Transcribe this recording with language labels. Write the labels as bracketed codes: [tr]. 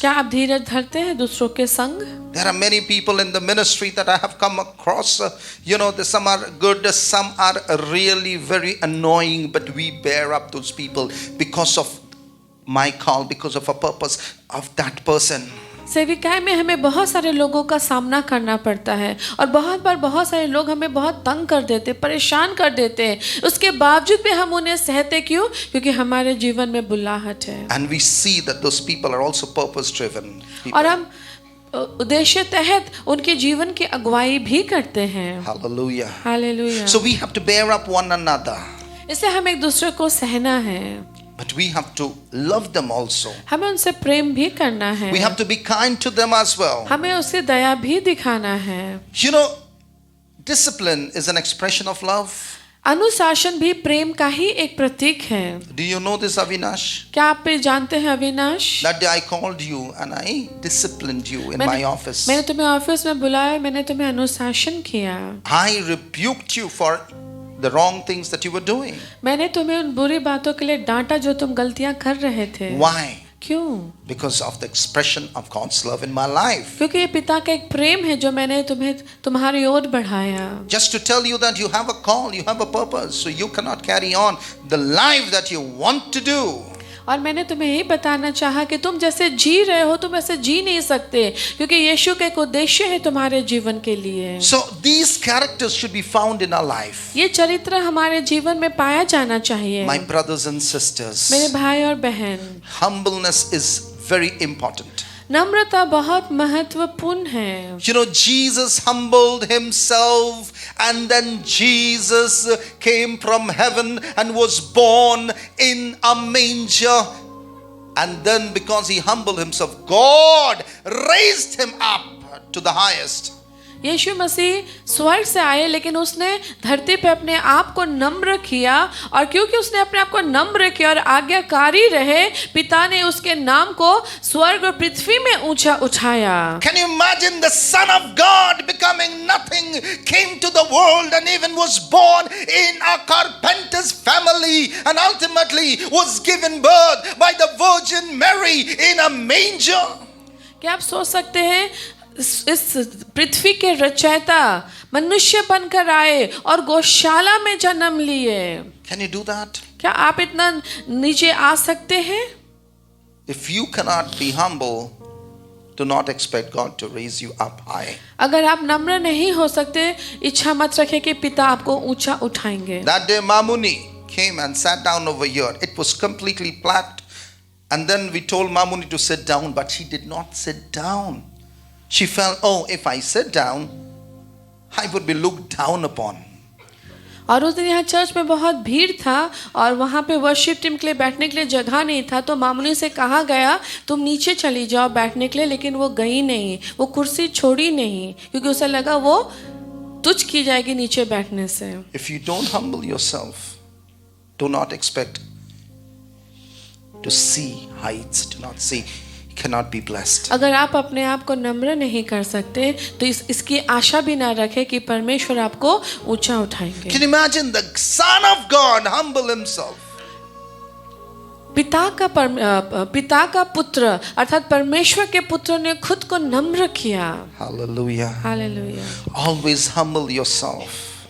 [hi] क्या आप धीरज धरते हैं दूसरों के संग? [en] There are many people in the ministry that I have come across. Some are good, some are really very annoying, but we bear up those people because of my call, because of a purpose of that person. [hi] सेविकाएं में हमें बहुत सारे लोगों का सामना करना पड़ता है और बहुत बार बहुत सारे लोग हमें बहुत तंग कर देते, परेशान कर देते हैं। उसके बावजूद भी हम उन्हें सहते क्यों? क्योंकि हमारे जीवन में बुलाहट है। [en] And we see that those people are also purpose driven. [hi] और हम उद्देश्य तहत उनके जीवन की अगुवाई भी करते हैं। [en] Hallelujah. [hi] Hallelujah. [en] So we have to bear up one another. [hi] इससे हम एक दूसरे को सहना है। [en] But we have to love them also. [hi] हमें उनसे प्रेम भी करना है। [en] We have to be kind to them as well. [hi] हमें उससे दया भी दिखाना है। [en] Discipline is an expression of love. [hi] अनुशासन भी प्रेम का ही एक प्रतीक है। [en] Do you know this, Avinash? [hi] क्या आप जानते हैं Avinash? [en] That day I called you and I disciplined you in my office. [hi] मैंने तुम्हें ऑफिस में बुलाया, मैंने तुम्हें अनुशासन किया। [en] I rebuked you for the wrong things that you were doing. [hi] मैंने तुम्हें उन बुरी बातों के लिए डांटा जो तुम गलतियां कर रहे थे। [en] Why? [hi] क्यों? [en] Because of the expression of God's love in my life. [hi] क्योंकि ये पिता का एक प्रेम है जो मैंने तुम्हारी ओर बढ़ाया। [en] Just to tell you that you have a call, you have a purpose, so you cannot carry on the life that you want to do. [hi] और मैंने तुम्हें यही बताना चाहा कि तुम जैसे जी रहे हो तुम ऐसे जी नहीं सकते, क्योंकि यीशु का एक उद्देश्य है तुम्हारे जीवन के लिए। [en] So these characters should be found in our life. [hi] ये चरित्र हमारे जीवन में पाया जाना चाहिए। [en] My brothers and sisters, [hi] मेरे भाई और बहन, [en] humbleness is very important. [hi] नम्रता बहुत महत्वपूर्ण है। [en] Jesus humbled himself and then Jesus came from heaven and was born in a manger. And then because he humbled himself, God raised him up to the highest. [hi] यीशु मसीह स्वर्ग से आए, लेकिन उसने धरती पे अपने आप को नम्र किया, और क्योंकि उसने अपने आप को नम्र किया और आज्ञाकारी रहे, पिता ने उसके नाम को स्वर्ग और पृथ्वी में ऊंचा उठाया। [en] Can you imagine the Son of God becoming nothing, came to the world and even was born in a carpenter's family and ultimately was given birth by the Virgin Mary in a manger? [hi] क्या आप सोच सकते हैं इस पृथ्वी के रचयिता मनुष्य बनकर आए और गौशाला में जन्म लिए? [en] Can you do that? [hi] क्या आप इतना नीचे आ सकते हैं? [en] If you cannot be humble, do not expect God to raise you up high. [hi] अगर आप नम्र नहीं हो सकते, इच्छा मत रखें कि पिता आपको ऊंचा उठाएंगे। [en] That day Mamuni came and sat down over here. It was completely packed. And then we told Mamuni to sit down, but she did not sit down. She felt, if I sit down, I would be looked down upon. [hi] और उस दिन यहाँ church में बहुत भीड़ था और वहाँ पे वर्शिप टीम के लिए बैठने के लिए जगह नहीं था, तो मामूनी से कहा गया तुम नीचे चली जाओ बैठने के लिए, लेकिन वो गई नहीं, वो कुर्सी छोड़ी नहीं, क्योंकि उसे लगा वो तुच्छ की जाएगी नीचे बैठने से। [en] If you don't humble yourself, do not expect to see heights, do not see, you cannot be blessed. [hi] अगर आप अपने आप को नम्र नहीं कर सकते तो इसकी आशा भी ना रखें कि परमेश्वर आपको ऊंचा उठाएंगे। [en] Can you imagine the Son of God humble himself? [hi] पिता का पुत्र अर्थात परमेश्वर के पुत्र ने खुद को नम्र किया। [en] Hallelujah. [hi] Hallelujah. [en] Always humble yourself.